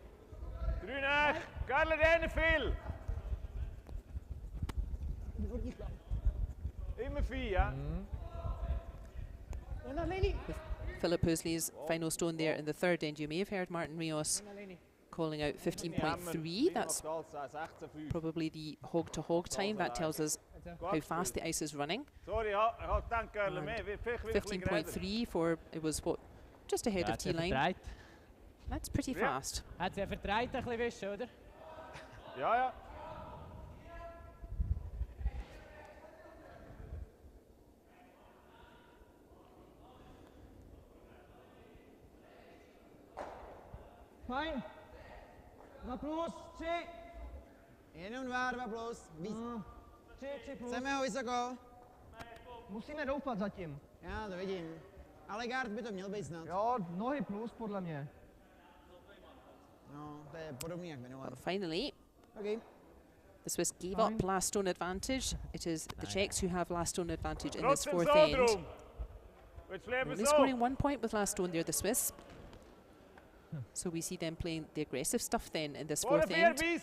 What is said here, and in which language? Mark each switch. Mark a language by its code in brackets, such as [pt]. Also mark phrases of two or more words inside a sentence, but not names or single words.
[en] With Philip Hösli's final stone there in the 3rd end, you may have heard Martin Rios calling out 15.3. That's probably the hog-to-hog time. That tells us how fast the ice is running. 15.3 for, it was what, just ahead of T-line. That's pretty fast. [de] Hat sie verdreht ein bisschen, oder? Ja, ja. [cs] Fajn. 2 plus, 3. Jenom 2 plus. 3 plus. Chceme ho vysoko. Musíme doufat zatím. Já to vidím. Ale guard by to měl být snad. Jo, nohy plus podle mě. No, to je podobný jak minule. [en] Finally, Okay. the Swiss gave up last stone advantage. It is the Czechs who have last stone advantage in this 4th end. Only scoring 1 point with last stone there, the Swiss. So we see them playing the aggressive stuff then in this 4th end.